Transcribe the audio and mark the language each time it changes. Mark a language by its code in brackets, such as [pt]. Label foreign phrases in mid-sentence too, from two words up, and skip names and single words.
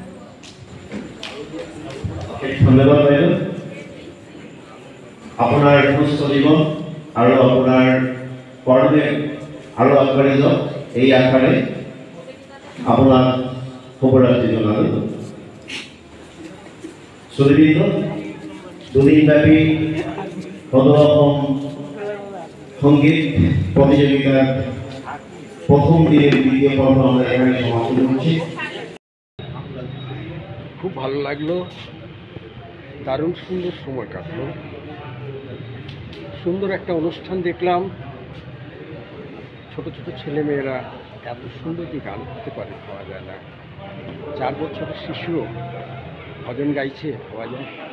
[as] ধন্যবাদ বাইদেউ আপোনাৰ সুস্থ জীৱন আৰু আপোনাৰ কৰ্মে আৰু আগবাঢ়ি যাওক এই আশাৰে আপোনাক শুভৰাত্ৰি জনালোঁ শ্ৰোতাবৃন্দ দুদিনব্যাপী সদৌ অসম সংগীত [bn] প্রতিযোগিতার প্রথম দিনের দ্বিতীয় পর্ব আমরা এখানে সমাপ্ত করছি খুব ভালো লাগলো দারুণ সুন্দর সময় কাটলো সুন্দর একটা অনুষ্ঠান দেখলাম ছোট ছোট ছেলেমেয়েরা এত সুন্দর যে গান করতে পারে পাওয়া যায় না 4 বছরের শিশুও ভজন গাইছে পাওয়া যায়